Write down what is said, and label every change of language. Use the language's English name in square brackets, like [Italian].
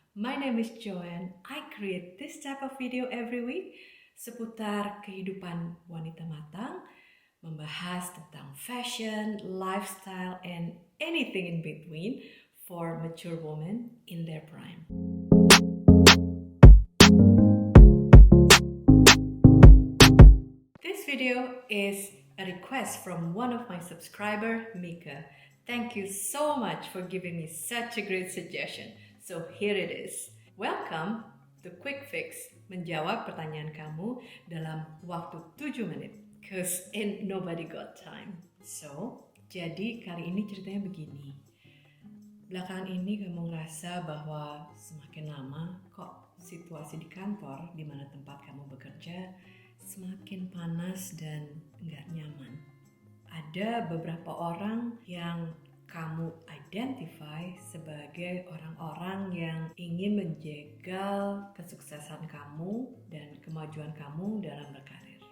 [English] My name is Joanne. I create this type of video every week [Indonesian] seputar kehidupan wanita matang, membahas tentang [English] fashion, lifestyle, and anything in between for mature women in their prime. This video is a request from one of my subscriber, Mika. Thank you so much for giving me such a great suggestion. So here it is. Welcome to Quick Fix, [Indonesian] menjawab pertanyaan kamu dalam waktu 7 menit. [English] Cause ain't nobody got time. [Indonesian] So, jadi kali ini ceritanya begini. Belakangan ini kamu ngerasa bahwa semakin lama kok situasi di kantor di mana tempat kamu bekerja semakin panas dan nggak nyaman. Ada beberapa orang yang kamu identify sebagai orang-orang yang ingin menjegal kesuksesan kamu dan kemajuan kamu dalam berkarir.